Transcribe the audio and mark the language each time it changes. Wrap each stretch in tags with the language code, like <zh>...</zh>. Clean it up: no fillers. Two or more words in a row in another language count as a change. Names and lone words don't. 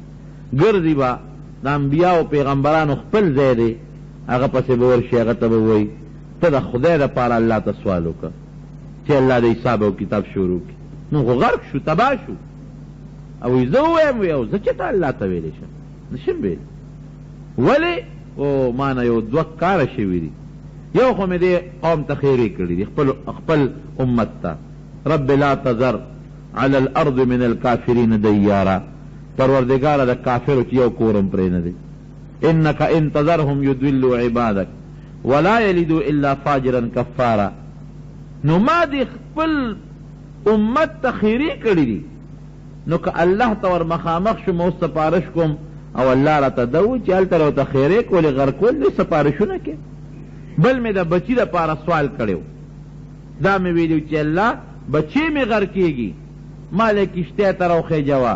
<ps>ګرځي به د انبیاو پیغمبرانو خپل ځای دی، هغه پسې به ورشي، هغه ته به وایي ته د خدای دپاره الله ته سوال وکړه چې الله د حساب او کتاب شروع کړي. نو خو غرق شو، تباه شو. او وی زه ووایم وی او زه چېرته الله ته ویلی شم؟ نشم ویلی. ولې؟ او ما نه یو 2 کاره شوي دي. یو خو مې دې قوم ته خیرې کړي دي، خپل امت ته.</ps> <ar>رب لا تذر على الارض من الكافرین دیارا،</ar> <ps>پروردگاره د کافرو چې یو کورم پرې نه دی.</ps> <ar>انک ان تذرهم یضلوا عبادک ولا یلدوا الا فاجرا کفارا.</ar> <ps>نو ما دې خپل امت ته خیرې کړي دي، نو که الله ته ور مخامخ شم او سپارش کوم او الله راته ده وایي چې هلته راته خیرې کولې غرقول دې سپارشونه کې. بل مې د بچي دپاره سوال کړی و، دا مې ویلي چې الله بچی مې غرق کېږي، ما له کښتۍ ته راوخېجوه.</ps>